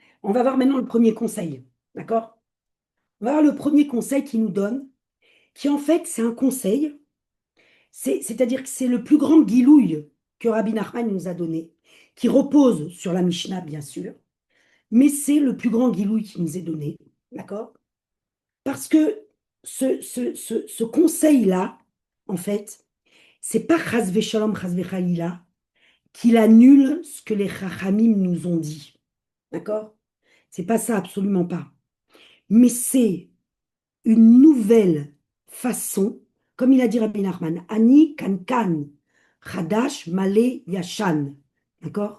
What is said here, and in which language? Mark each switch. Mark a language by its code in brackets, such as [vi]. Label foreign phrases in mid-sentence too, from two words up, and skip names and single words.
[fr] On va voir maintenant le premier conseil, d'accord? On va voir le premier conseil qu'il nous donne, qui en fait, c'est un conseil, c'est-à-dire que c'est le plus grand guilouille que Rabbi Nachman nous a donné, qui repose sur la Mishnah, bien sûr, mais c'est le plus grand guilouille qui nous est donné, d'accord? Parce que ce conseil-là, en fait, c'est pas [he] חס ושלום חס וחלילה, [fr] qu'il annule ce que les Chachamim nous ont dit. D'accord? C'est pas ça, absolument pas. Mais c'est une nouvelle façon, comme il a dit Rabbi Nachman, [he] אני קנקן חדש מלא ישן. [fr] D'accord?